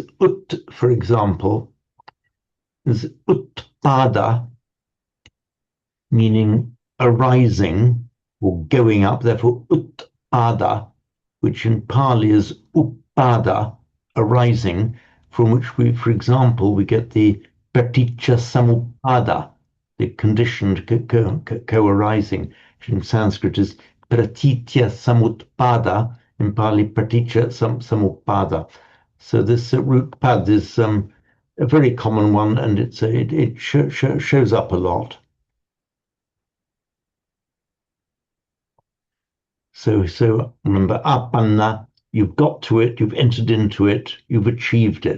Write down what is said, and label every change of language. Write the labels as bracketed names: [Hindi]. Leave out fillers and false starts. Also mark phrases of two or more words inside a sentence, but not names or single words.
[English] ut, for example, is utpada, meaning arising or going up, therefore utpada, which in Pali is upada, arising, from which we, for example, we get the [Pali] paticca samuppada, [English] the conditioned co-arising, which in Sanskrit is [Sanskrit] pratitya samutpada, [English] in Pali [Pali] paticca samuppada. [English] So this root pad is a very common one, and it shows up a lot. So remember, apanna, you've got to it, you've entered into it, you've achieved it.